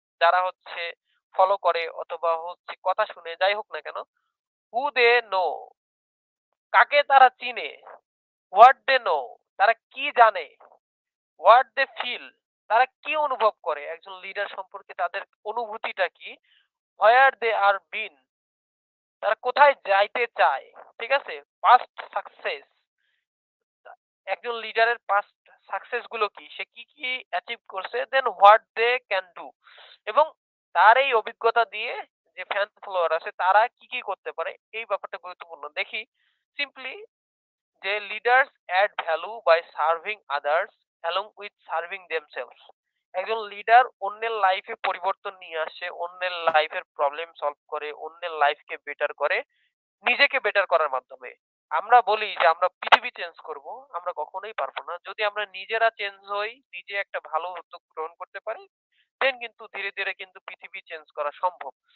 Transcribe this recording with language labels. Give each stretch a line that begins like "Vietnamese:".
Bangla: যারা হচ্ছে ফলো করে অথবা হচ্ছে কথা শুনে যাই হোক না কেন,
English: who they know
Bangla: কাকে তারা চিনে,
English: what they know
Bangla: তারা কি জানে,
English: what they feel
Bangla: তারা কি অনুভব করে একজন লিডার সম্পর্কে তাদের অনুভূতিটা কি,
English: where they are been
Bangla: তারা কোথায় যাইতে চায়। ঠিক আছে? পাস্ট সাকসেস একজন লিডারের পাস্ট সাকসেস গুলো কি, সে কি অ্যাচিভ করছে,
English: then what they can do
Bangla: এবং তার এই অভিজ্ঞতা দিয়ে যে ফ্যান ফলোয়ার আছে তারা কি করতে পারে এই ব্যাপারটা গুরুত্বপূর্ণ। দেখি সিম্পলি যে
English: leaders add value by serving others along with serving themselves।
Bangla: একজন লিডার অন্যের লাইফে পরিবর্তন নিয়ে আসে, অন্যের লাইফের প্রবলেম সলভ করে, অন্যের লাইফকে বেটার করে নিজেকে বেটার করার মাধ্যমে। আমরা বলি যে আমরা পৃথিবী চেঞ্জ করব, আমরা কখনোই পারবো না। যদি আমরা নিজেরা চেঞ্জ হই, নিজে একটা ভালো উদ্যোগ গ্রহণ করতে পারি, দেন কিন্তু ধীরে কিন্তু পৃথিবী চেঞ্জ করা সম্ভব।